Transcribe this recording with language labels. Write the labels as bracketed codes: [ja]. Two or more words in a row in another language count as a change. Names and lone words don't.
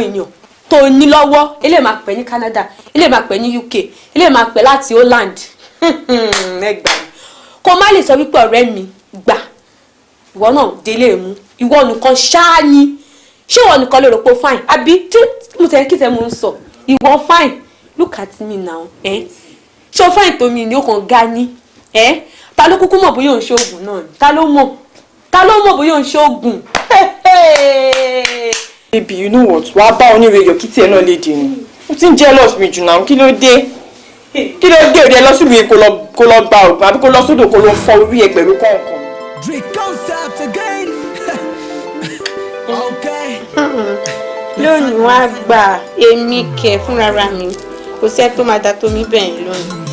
[yo] èèyàn tó ní lọ́wọ́ eléyìí máa pẹ́ ní Canada eléyìí máa pẹ́ ní UK eléyìí máa pẹ́ láti Holland ẹ gbà mí kó má lè sọ wípé ọ̀rẹ́ mi gbà ìwọ náà délé mú ìwọ nìkan ṣáá ni ṣé ìwọ nìkan lè rò pé fine àbí tí mo tẹ̀ kí tẹ̀ mo ń sọ ìwọ fine [en] look at me now [yo] ṣé o fine tó mi ni ó kàn ga ní ta ló kúkú mọ̀ bóyá òun ṣe oògùn náà ni ta ló mọ̀ bóyá òun ṣe oògùn. [en] baby you know what [yo] wàá bá oníwèé yọ kí tiẹ̀ náà lè dé ni o ti ń jealous mi jù náà kí ló dé òde lọ síbi kó lọ gba ògùn àbí kó lọ sódò kó lọ fọ orí ẹ pẹ̀lú kọ̀ọ̀kan. lónìí wàá gbà èmi kẹ fúnra mi kò sí ẹ tó máa da tó mi bẹ́ẹ̀ lónìí.